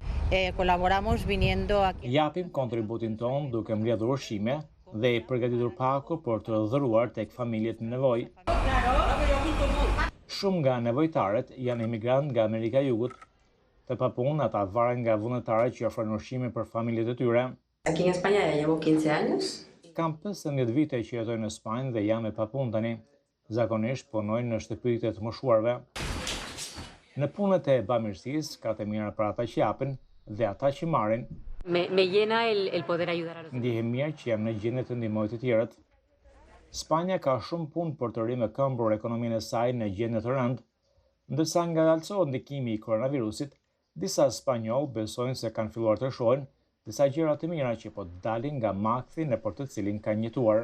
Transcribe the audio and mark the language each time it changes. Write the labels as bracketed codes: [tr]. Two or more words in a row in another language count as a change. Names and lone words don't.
[sq] Japim kontributin ton duke mbledhur ushqime dhe i përgatitur paku për të dhëruar tek familjet në nevojë. Shumë nga nevojtarët janë emigrantë nga Amerika e Jugut. Të papunë ata varen nga vullnetarët që ofrojnë ushqime për familjet e tyre. [es] Aquí en España ya llevo 15 años. [sq] Kam 15 vite që jetoj në Spanjë dhe jam me papunë tani. Zakonisht punojnë në shtëpitë të moshuarve. Në punët e bamirësisë ka të mira për ata që japin dhe ata që marrin. [es] Me llena el poder ayudar a los. [sq] Ndihem mirë që jam në gjendje të ndihmoj të tjerët. Spanja ka shumë punë për të rikëmbur ekonominë e saj në gjendje të rëndë, ndërsa ngadalësohet ndikimi i koronavirusit, disa spanjoll besojnë se kanë filluar të shohin disa gjëra të mira që po dalin nga makthi nëpër të cilin kanë jetuar.